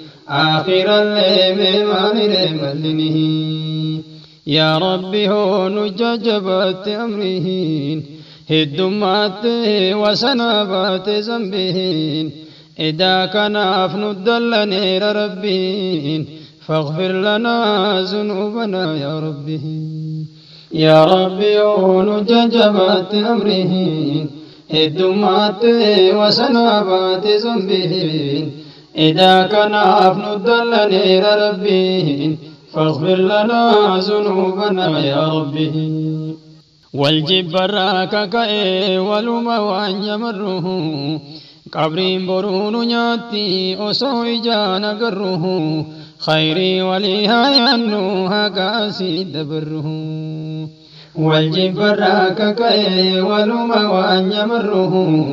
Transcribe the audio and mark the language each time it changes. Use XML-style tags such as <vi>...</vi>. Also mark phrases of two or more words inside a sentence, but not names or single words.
<om>Aakhirallee mee maaliree mallinihi. Yaa Rabbi hoo nu jajjabaatte amrihiin. Heddummaate wasanaa baate zambihiin. Edaa kanaaf nu dallaneera Rabbiin.</om> <ar>فاغفر لنا ذنوبنا يا ربي. يا ربي</ar> <om>nu jajjabaate amrihiin. Heddummaate wasanaa baate zambihiin. Edaa kanaaf nu dallaneera Rabbiin.</om> <ar>فاغفر لنا ذنوبنا يا ربي.</ar> <om>Wal jibbarraa kaka'ee waluma waan jamarruhu. Qabriin boruu nu nyaatti osoo ijaan agarruhu. Khayrii walii haa yaannu haga asii dabarruhu. Wal jibbarraa kaka'ee waluma waan jamarruhu.</om>